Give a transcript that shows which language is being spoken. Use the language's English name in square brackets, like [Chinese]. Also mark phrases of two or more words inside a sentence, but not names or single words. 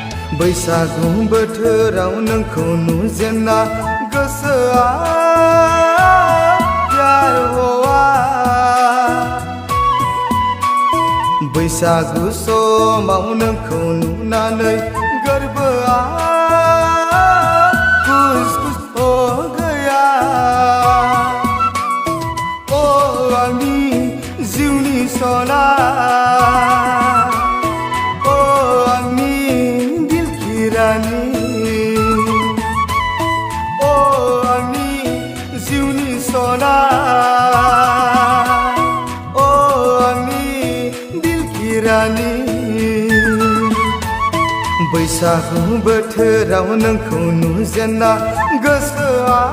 [Bodo] बैसागु बोथोराव नोंखौ नुजेनना गोसोआ [Hindi] प्यार हवा [Bodo] बैसागु समाव नोंखौ नुनानै गोरबोआ [Hindi] खुस खुस हो गया [Bodo] ओ आंनि जिउनि सना सोना ओ आंनि [Hindi] दिल की रानी [Bodo] बैसागु बोथोराव नोंखौ नुजेनना गोसोआ